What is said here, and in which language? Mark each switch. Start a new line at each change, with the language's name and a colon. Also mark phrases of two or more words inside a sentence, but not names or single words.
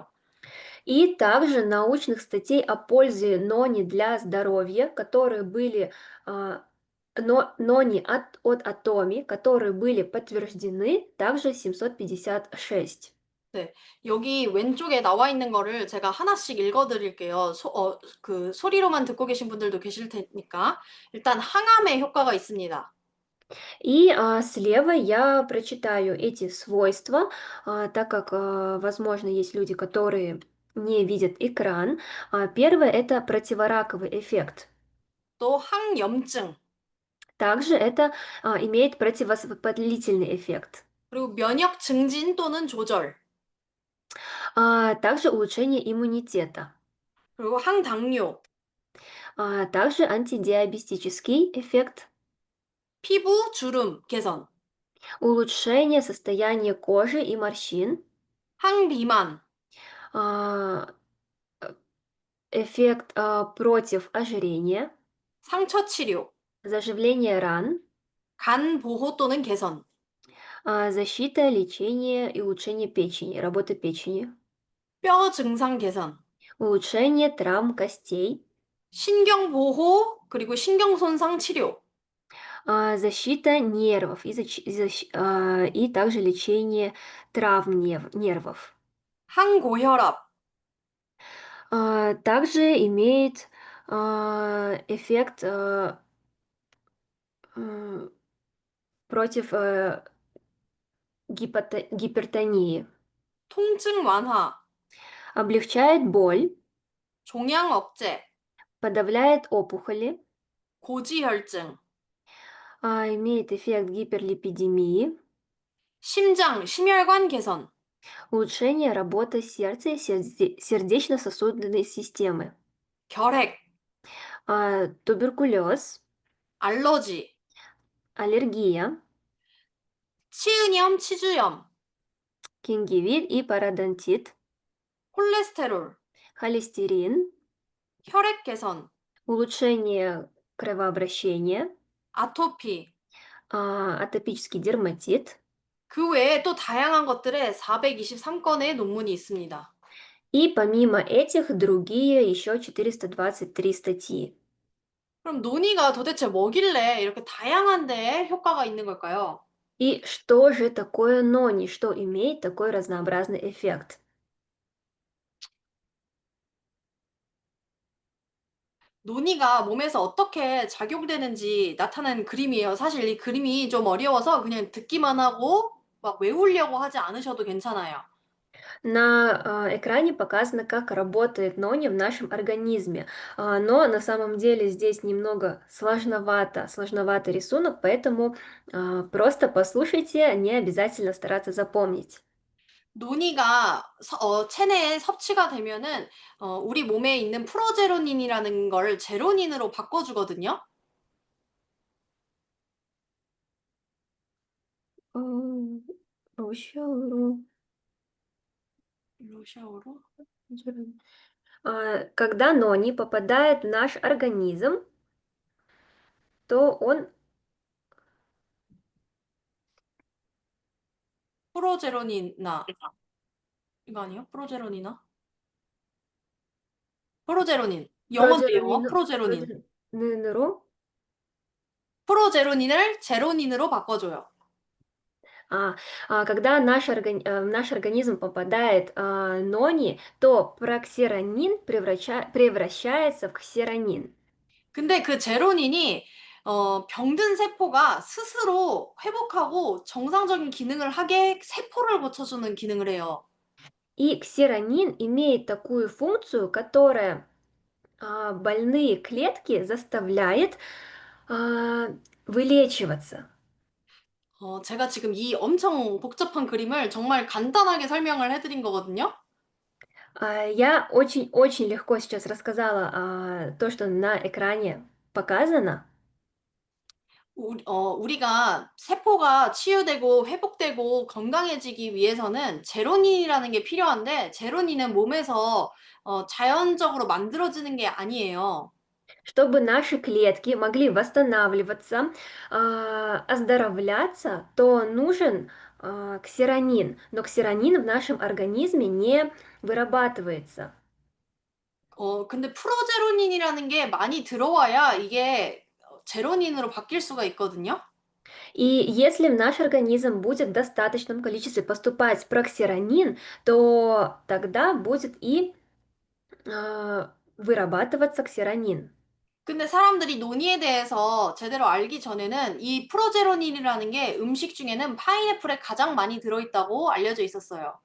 Russian: И также научных статей о пользе нони для здоровья, которые были нони от Атоми, которые были подтверждены, также 756.
Korean: 네. 여기 왼쪽에 나와 있는 거를 제가 하나씩 읽어 드릴게요. 그 소리로만 듣고 계신 분들도 계실 테니까. 일단 항암에 효과가 있습니다.
Russian: И слева я прочитаю эти свойства, так как, возможно, есть люди, которые не видят экран. Первое– это противораковый эффект.
Korean: 또 항염증,
Russian: Также это имеет противовоспалительный эффект.
Korean: 그리고 면역 증진 또는 조절,
Russian: Также улучшение иммунитета.
Korean: 그리고 항당뇨,
Russian: Также антидиабетический эффект.
Korean: 피부 주름 개선,
Russian: Улучшение состояния кожи и морщин.
Korean: 항비만,
Russian: а, Эффект против ожирения.
Korean: 상처 치료,
Russian: Заживление ран.
Korean: 간 보호 또는 개선,
Russian: Защита, лечение и улучшение печени, работа печени.
Korean: 뼈 증상 개선,
Russian: Улучшение травм костей.
Korean: 신경 보호, 그리고 신경 손상 치료,
Russian: Защита нервов и также лечение травм нервов.
Korean: 항고혈압,
Russian: Также имеет эффект против гипертонии.
Korean: 통증 완화,
Russian: Облегчает боль,
Korean: 종양 억제,
Russian: подавляет опухоли,
Korean: 고지혈증,
Russian: имеет эффект гиперлипидемии,
Korean: 심장, 심혈관 개선,
Russian: улучшение работы сердца и сердечно-сосудистой системы,
Korean: 결핵,
Russian: туберкулез,
Korean: 알러지,
Russian: аллергия,
Korean: 치은염, 치주염,
Russian: гингивит и пародонтит,
Korean: 콜레스테롤,
Russian: холестерин,
Korean: 혈액 개선,
Russian: улучшение кровообращения,
Korean: 아토피,
Russian: атопический дерматит.
Korean: 그 외에 또 다양한 것들에 423건의 논문이 있습니다.
Russian: И помимо этих другие еще 423 статьи.
Korean: 그럼 논의가 도대체 뭐길래 이렇게 다양한 데에 효과가 있는 걸까요?
Russian: И что же такое нони, что имеет такой разнообразный эффект?
Korean: 논의가 몸에서 어떻게 작용되는지 나타낸 그림이에요. 사실 이 그림이 좀 어려워서 그냥 듣기만 하고 막 외우려고 하지 않으셔도 괜찮아요.
Russian: На экране показано, как работает нони в нашем организме, но на самом деле здесь немного сложноватый рисунок, поэтому просто послушайте, не обязательно стараться запомнить.
Korean: 논이가 체내에 섭취가 되면은 우리 몸에 있는 프로제로닌이라는 걸 제로닌으로 바꿔주거든요.
Russian: М, Еще.
Korean: 러시아어로?
Russian: Когда нони попадает в наш организм, то он
Korean: 프로제로니나 이거 아니에요? 프로제로니나? 프로제로닌. 영어인데 영어. 프로제로닌. 프로제ронин으로, 프로제로닌을 제로닌으로 바꿔줘요.
Russian: а, когда в наш организм попадает нони, то проксиронин превращается в ксеронин.
Korean: 근데 그 제로닌이 병든 세포가 스스로 회복하고 정상적인 기능을 하게 세포를 고쳐주는 기능을 해요.
Russian: И ксеронин имеет такую функцию, которая больные клетки заставляет а, вылечиваться.
Korean: 제가 지금 이 엄청 복잡한 그림을 정말 간단하게 설명을 해드린 거거든요.
Russian: Я очень-очень легко сейчас рассказала то, что на экране показано.
Korean: 우리가 세포가 치유되고 회복되고 건강해지기 위해서는 제로닌이라는 게 필요한데, 제로닌은 몸에서 자연적으로 만들어지는 게 아니에요.
Russian: Чтобы наши клетки могли восстанавливаться, оздоровляться, то нужен ксеронин. Но ксеронин в нашем организме не вырабатывается.
Korean: 근데 프로제로닌이라는 게 많이 들어와야 이게 제로닌으로 바뀔 수가 있거든요.
Russian: И если в наш организм будет в достаточном количестве поступать проксиронин, то тогда будет и вырабатываться ксеронин.
Korean: 근데 사람들이 논이에 대해서 제대로 알기 전에는 이 프로제로닌이라는 게 음식 중에는 파인애플에 가장 많이 들어있다고 알려져 있었어요.